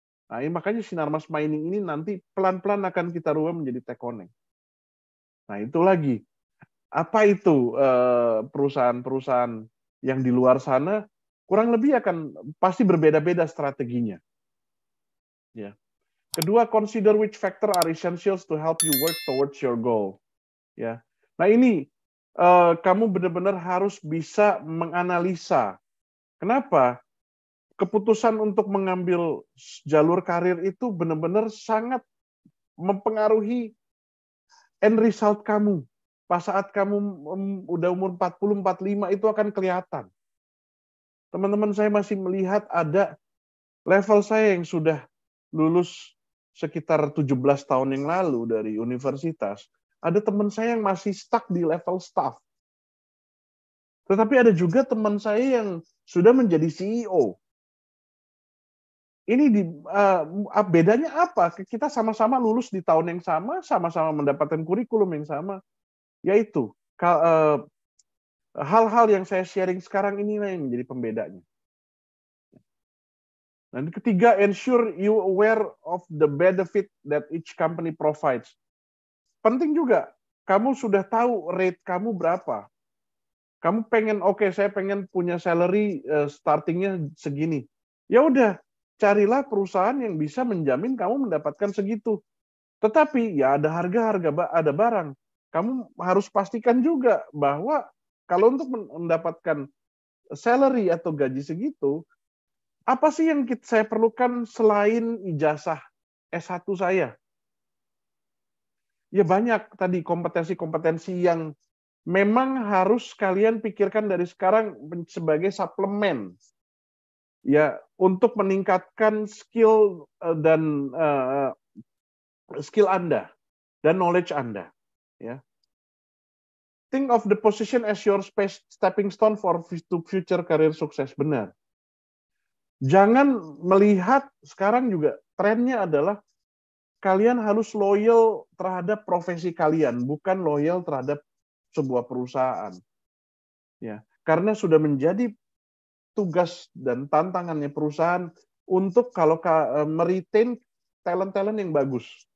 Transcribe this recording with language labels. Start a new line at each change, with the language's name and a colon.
Indonesian: Nah, makanya Sinarmas Mining ini nanti pelan-pelan akan kita rubah menjadi Tekoneng. Nah, itu lagi. Apa itu perusahaan-perusahaan yang di luar sana kurang lebih akan pasti berbeda-beda strateginya. Ya.
English: Kedua, consider which factor are essentials to help you work towards your goal.
Indonesian: Ya. Nah, ini kamu benar-benar harus bisa menganalisa. Kenapa? Keputusan untuk mengambil jalur karir itu benar-benar sangat mempengaruhi end result kamu. Pas saat kamu udah umur 40, 45 itu akan kelihatan. Teman-teman saya masih melihat ada level saya yang sudah lulus sekitar 17 tahun yang lalu dari universitas. Ada teman saya yang masih stuck di level staff. Tetapi ada juga teman saya yang sudah menjadi CEO. Ini bedanya apa? Kita sama-sama lulus di tahun yang sama, sama-sama mendapatkan kurikulum yang sama, yaitu hal-hal yang saya sharing sekarang inilah yang menjadi pembedanya. Dan ketiga,
English: ensure you aware of the benefit that each company provides.
Indonesian: Penting juga, kamu sudah tahu rate kamu berapa. Kamu pengen, saya pengen punya salary startingnya segini. Ya udah, carilah perusahaan yang bisa menjamin kamu mendapatkan segitu. Tetapi ya ada harga-harga, ada barang. Kamu harus pastikan juga bahwa kalau untuk mendapatkan salary atau gaji segitu, apa sih yang saya perlukan selain ijazah S1 saya? Ya banyak tadi kompetensi-kompetensi yang memang harus kalian pikirkan dari sekarang sebagai suplemen. Ya, untuk meningkatkan skill dan skill Anda dan knowledge Anda, ya.
English: Think of the position as your stepping stone for future career sukses.
Indonesian: Benar. Jangan melihat sekarang juga trennya adalah kalian harus loyal terhadap profesi kalian, bukan loyal terhadap sebuah perusahaan. Ya, karena sudah menjadi tugas dan tantangannya perusahaan untuk kalau meretain talent-talent yang bagus.